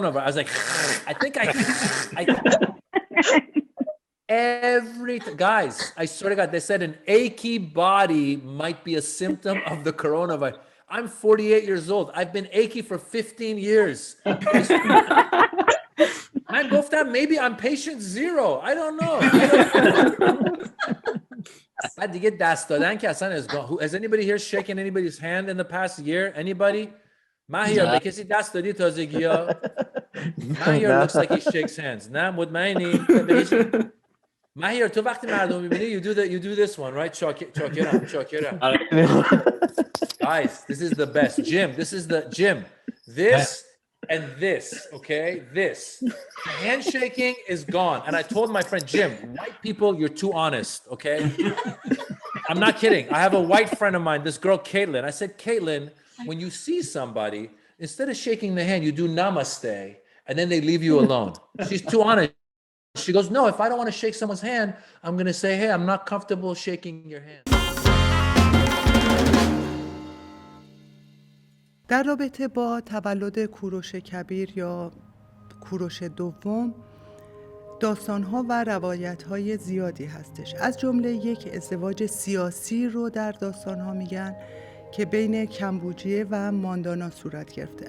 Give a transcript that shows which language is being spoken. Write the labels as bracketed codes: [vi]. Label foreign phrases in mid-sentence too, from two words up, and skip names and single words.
[en] I was like, I think guys, I swear to God, they said an achy body might be a symptom of the coronavirus. I'm 48 years old. I've been achy for 15 years. Man, گفتم maybe I'm patient 0. I don't know. [fa] بعد دیگه دست دادن که اصلا [en] has anybody here shaken anybody's hand in the past year? Anybody? [fa] ماهیر به کسی دست دادی تازگی‌ها؟ [en] ماهیر looks like he shakes hands. [fa] نه مطمئنی؟ [en] ماهیر [fa] تو وقتی مردم می‌بینی [en] you do this one, right? چاکرم. Guys, this is the best. Jim, this and this, okay? This. Handshaking is gone. And I told my friend, Jim, white people, you're too honest, okay? I'm not kidding. I have a white friend of mine, this girl, Caitlin. I said, Caitlin, when you see somebody, instead of shaking the hand, you do namaste, and then they leave you alone. She's too honest. She goes, no, if I don't want to shake someone's hand, I'm going to say, hey, I'm not comfortable shaking your hand. [fa] در رابطه با تولد کوروش کبیر یا کوروش دوم، داستان‌ها و روایت‌های زیادی هستش. از جمله یک ازدواج سیاسی رو در داستان‌ها میگن که بین کمبوجیه و ماندانا صورت گرفته.